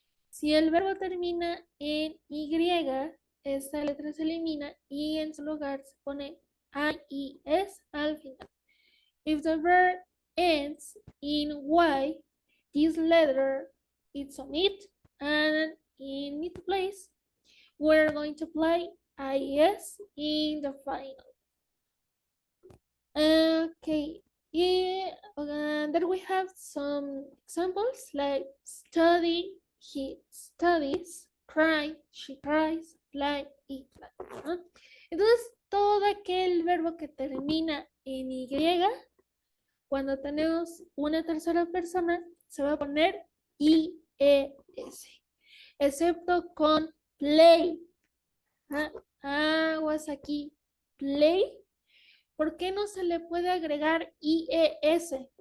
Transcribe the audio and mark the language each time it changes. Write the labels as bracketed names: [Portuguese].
[Spanish] Si el verbo termina en Y, esta letra se elimina y en su lugar se pone IES al final. [English] If the verb ends in Y, this letter is on it, and in its place, we're going to apply IES in the final. Okay, then we have some examples like study, he studies, cry, she cries, fly, he flies. [Spanish] ¿No? Entonces, todo aquel verbo que termina en Y, cuando tenemos una tercera persona, se va a poner IES, excepto con play. Aguas aquí, play. ¿Por qué no se le puede agregar IES?